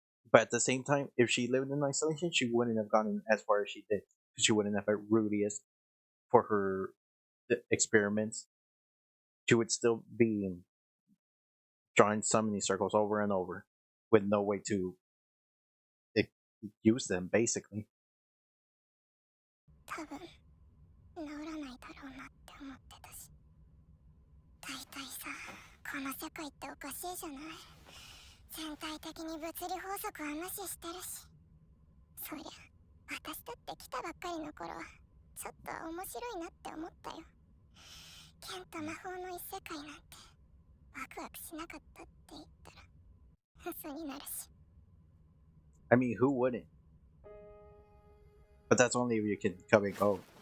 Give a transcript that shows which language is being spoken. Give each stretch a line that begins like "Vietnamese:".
English: But at the same time, if she lived in isolation, she wouldn't have gotten as far as she did. She wouldn't have had Rudius for her experiments. She would still be drawing summoning circles over and over with no way to use them, basically.
Japanese: 多分治らないだろうなって思ってたし。大体さ、この世界っておかしいじゃない。全体的に物理法則は無視してるし。そりゃ私だって来たばっかりの頃はちょっと面白いなって思ったよ。剣と魔法の異世界なんてワクワクしなかったって言ったら嘘になるし。
English: I mean, who wouldn't? But that's only if you can come and go.